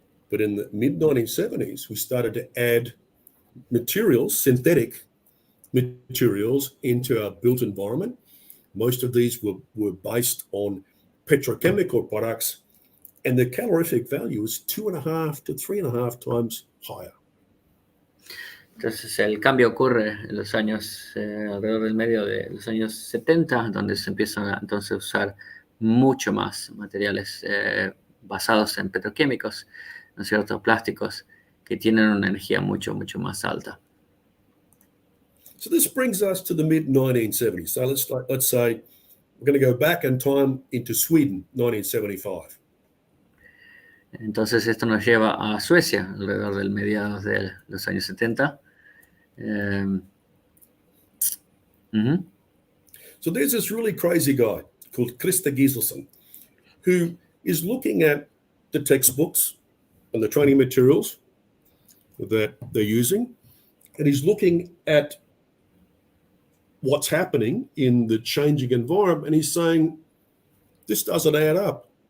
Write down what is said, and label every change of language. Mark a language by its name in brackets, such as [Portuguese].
[English] But in the mid-1970s, we started to add materials, synthetic materials, into our built environment. Most of these were based on petrochemical products, and the calorific value is 2.5 to 3.5 times higher. [Spanish] Entonces el cambio ocurre en los años, alrededor del medio de los años 70, donde se empiezan entonces a usar mucho más materiales basados en petroquímicos, ¿no es cierto?, plásticos, que tienen una energía mucho más alta. [English] So this brings us to the mid-1970s. So let's say we're going to go back in time into Sweden, 1975. [Spanish] Entonces esto nos lleva a Suecia, alrededor del mediados de los años 70. [English] So there's this really crazy guy called Krista Giselson, who is looking at the textbooks and the training materials that they're using, and he's looking at what's happening in the changing environment, and he's saying, this doesn't add up.